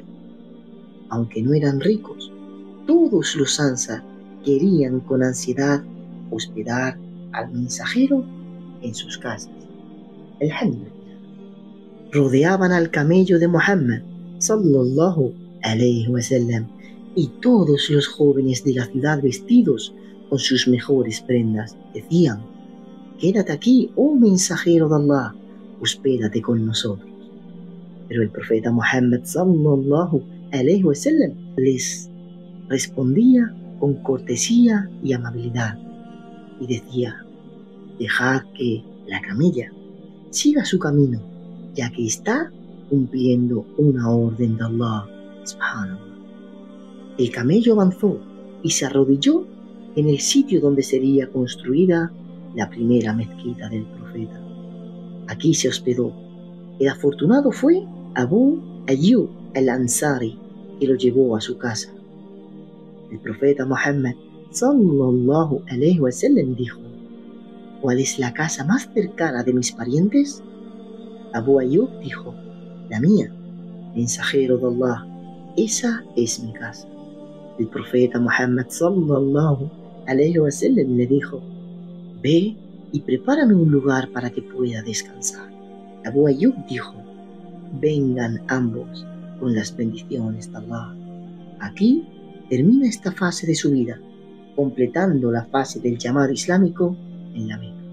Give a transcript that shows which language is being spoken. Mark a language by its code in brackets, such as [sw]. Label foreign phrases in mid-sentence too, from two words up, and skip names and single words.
[es] Aunque no eran ricos, todos los Ansar querían con ansiedad hospedar al mensajero en sus casas. Alhamdulillah. Rodeaban al camello de Muhammad [ar] صلى الله عليه وسلم [es] y todos los jóvenes de la ciudad vestidos con sus mejores prendas decían: quédate aquí, oh mensajero de Allah, hospédate con nosotros. Pero el profeta Muhammad [ar] صلى الله عليه وسلم [es] les respondía con cortesía y amabilidad y decía: dejad que la camella siga su camino, ya que está cumpliendo una orden de Allah subhanahu. El camello avanzó y se arrodilló en el sitio donde sería construida la primera mezquita del profeta. Aquí se hospedó. El afortunado fue Abu Ayyub al-Ansari, que lo llevó a su casa. El profeta Muhammad [ar] صلى الله عليه وسلم [es] dijo: ¿cuál es la casa más cercana de mis parientes? Abu Ayyub dijo: la mía. Mensajero de Allah, esa es mi casa. El profeta Muhammad [ar] صلى الله عليه وسلم [es] le dijo: ve y prepárame un lugar para que pueda descansar. Abu Ayyub dijo: vengan ambos con las bendiciones de Allah. Aquí termina esta fase de su vida, completando la fase del llamado islámico en la Meca.